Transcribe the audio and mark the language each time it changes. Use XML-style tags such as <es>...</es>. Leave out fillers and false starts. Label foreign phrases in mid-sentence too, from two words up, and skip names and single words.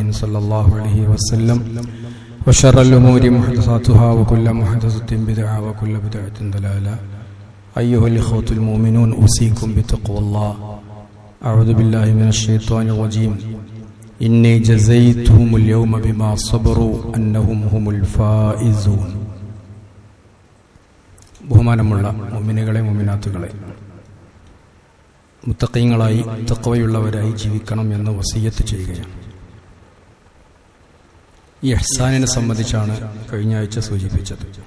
<ar>صلى الله عليه وسلم وشر الأمور محدثاتها وكل محدثة بدعة وكل بدعة ضلالة أيها الإخوة المؤمنون أوصيكم بتقوى الله أعوذ بالله من الشيطان الرجيم إني جزيتهم اليوم بما صبروا أنهم هم الفائزون</ar> <ml>ബഹുമാനമുള്ള മുഅ്മിനുകളെ മുഅ്മിനാത്തുകളെ, മുത്തഖീങ്ങളായി തഖ്വയുള്ളവരായി ജീവിക്കണം എന്ന് വസിയ്യത്ത് ചെയ്യുകയാണ്. ഈ ഇഹ്സാനിനെ സംബന്ധിച്ചാണ് കഴിഞ്ഞ ആഴ്ച സൂചിപ്പിച്ചത്.</ml>